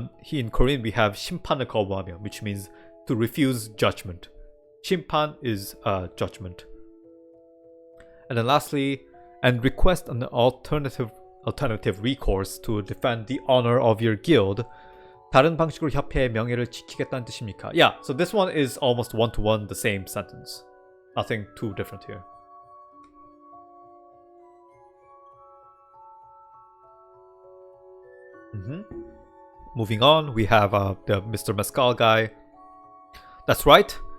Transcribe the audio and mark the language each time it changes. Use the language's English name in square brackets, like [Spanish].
[English] In Korean we have [Korean] 심판을 거부하며, [English] which means to refuse judgment. 심판 is judgment. And then lastly, and request an alternative recourse to defend the honor of your guild. [Korean] 다른 방식으로 협회의 명예를 지키겠다는 뜻입니까? [English] Yeah, so this one is almost one-to-one the same sentence. Nothing too different here. Moving on, we have the Mr. Mescal guy. That's right.